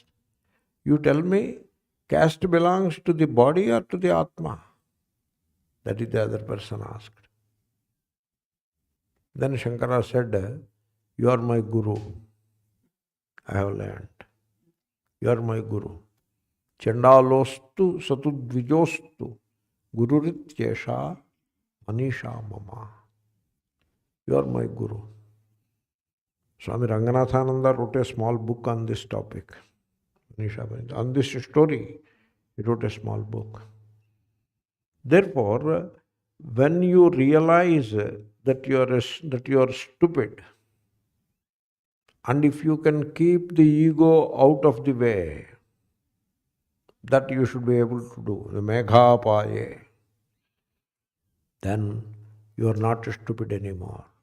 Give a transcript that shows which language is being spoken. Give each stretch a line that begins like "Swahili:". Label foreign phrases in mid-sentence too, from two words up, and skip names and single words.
English: You tell me, caste belongs to the body or to the Atma? That is the other person asked. Then Shankara said, you are my guru. I have learned. You are my guru.
Sanskrit: Chandalostu satudvijostu gururityesha manisha mama.
English: You are my guru. Swami Ranganathananda wrote a small book on this topic. On this story, he wrote a small book. Therefore, when you realize that you are stupid, and if you can keep the ego out of the way, that you should be able to do, the meghāpāyeṃ'śumāniva, then you are not stupid anymore.